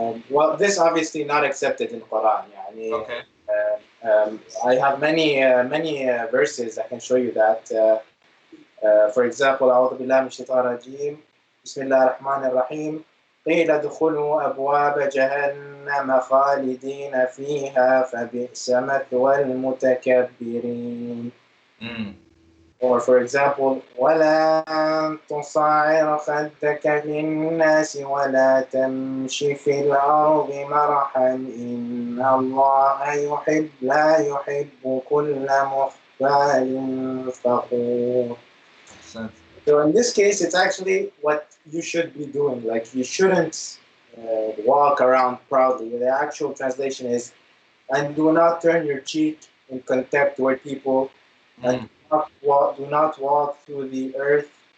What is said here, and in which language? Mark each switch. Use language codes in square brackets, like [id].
[en] Well, this obviously not accepted in Quran. [ar] يعني, [en] Okay. I have many verses I can show you that. For example, [ar] أعوذ بالله من الشيطان الرجيم بسم الله الرحمن الرحيم قيل ادخلوا أبواب جهنم خالدين فيها فبئس مثوى المتكبرين. [en] Or for example, [ar] ولا تصعر خدك للناس ولا تمشي في الأرض مرحا إن الله لا يحب كل مختال فخور. [en] So in this case, it's actually what you should be doing. Like you shouldn't walk around proudly. The actual translation is, and do not turn your cheek in contempt toward people, and do not walk through the earth.